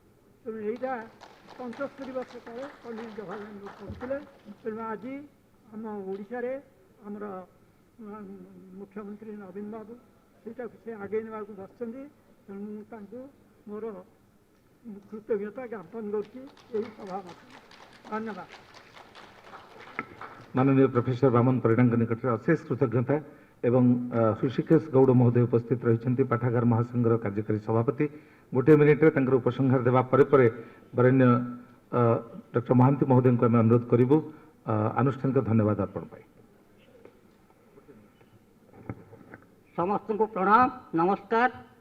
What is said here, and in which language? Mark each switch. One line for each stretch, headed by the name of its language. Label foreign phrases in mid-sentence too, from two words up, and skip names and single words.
Odia: ତେଣୁ ଏଇଟା 75 ବର୍ଷ ତଳେ ପଣ୍ଡିତ ଜବାହରଲାଲ ନେହେରୁ କହିଥିଲେ। ତେଣୁ ଆଜି ଆମ ଓଡ଼ିଶାରେ ଆମର ମୁଖ୍ୟମନ୍ତ୍ରୀ ନବୀନ ବାବୁ ସେଇଟାକୁ ସେ ଆଗେଇ ନେବାକୁ ବସିଛନ୍ତି। ତେଣୁ ମୁଁ ତାଙ୍କୁ ମୋର କୃତଜ୍ଞତା ଜ୍ଞାପନ କରୁଛି ଏହି ସଭା ମାଧ୍ୟମରେ। ଧନ୍ୟବାଦ। ମାନନୀୟ ପ୍ରଫେସର ବାମନ ପରିଡାଙ୍କ ନିକଟରେ ଅଶେଷ କୃତଜ୍ଞତା ଏବଂ ସୁଶିକେଶ ଗୌଡ଼ ମହୋଦୟ ଉପସ୍ଥିତ ରହିଛନ୍ତି ପାଠାଗାର ମହାସଂଘର କାର୍ଯ୍ୟକାରୀ ସଭାପତି। ଗୋଟିଏ ମିନିଟ୍ରେ ତାଙ୍କର ଉପସଂହାର ଦେବା ପରେ ପରେ ବରେଣ୍ୟ ଡକ୍ଟର ମହାନ୍ତି ମହୋଦୟଙ୍କୁ ଆମେ ଅନୁରୋଧ କରିବୁ ଆନୁଷ୍ଠାନିକ ଧନ୍ୟବାଦ ଅର୍ପଣ ପାଇଁ। ସମସ୍ତଙ୍କୁ ପ୍ରଣାମ, ନମସ୍କାର।